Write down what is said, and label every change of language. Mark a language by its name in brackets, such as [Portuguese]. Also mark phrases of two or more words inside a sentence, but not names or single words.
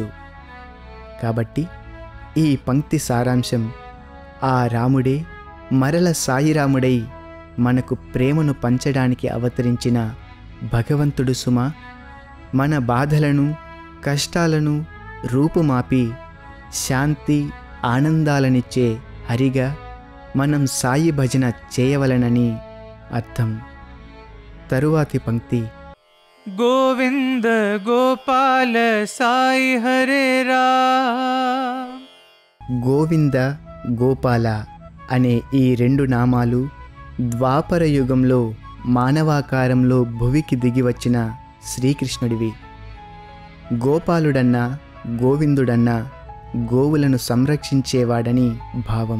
[Telugu] కాబట్టి ఈ పంక్తి సారాంశం ఆ రాముడే మరల సాయిరాముడై మనకు ప్రేమను పంచడానికి అవతరించిన భగవంతుడు సుమ. మన బాధలను, కష్టాలను రూపుమాపి శాంతి, ఆనందాలనిచ్చే హరిగా మనం సాయి భజన చేయవలెనని అర్థం. తరువాతి పంక్తి [Sanskrit] गोविंद गोपाल साई हरे राम। [Telugu] గోవింద, గోపాల అనే ఈ రెండు నామాలు ద్వాపర యుగంలో మానవాకారంలో భువికి దిగివచ్చిన శ్రీకృష్ణుడివి. గోపాలుడన్నా, గోవిందుడన్నా గోవులను సంరక్షించేవాడని భావం.